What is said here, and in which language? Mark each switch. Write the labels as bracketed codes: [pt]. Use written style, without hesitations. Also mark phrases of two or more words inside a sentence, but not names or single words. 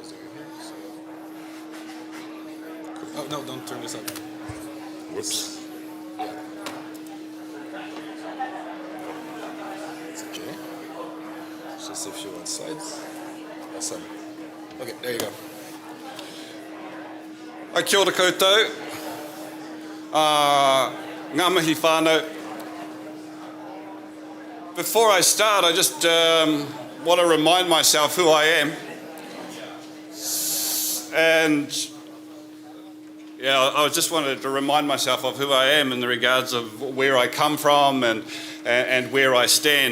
[en] Oh, no, don't turn this up. Whoops. Okay. Just a few on sides. Awesome. Okay, there you go. [mi] Ai kia ora koutou. Ngā mihi whānau. [en] Before I start, I just want to remind myself who I am. And yeah, I just wanted to remind myself of who I am in the regards of where I come from and where I stand.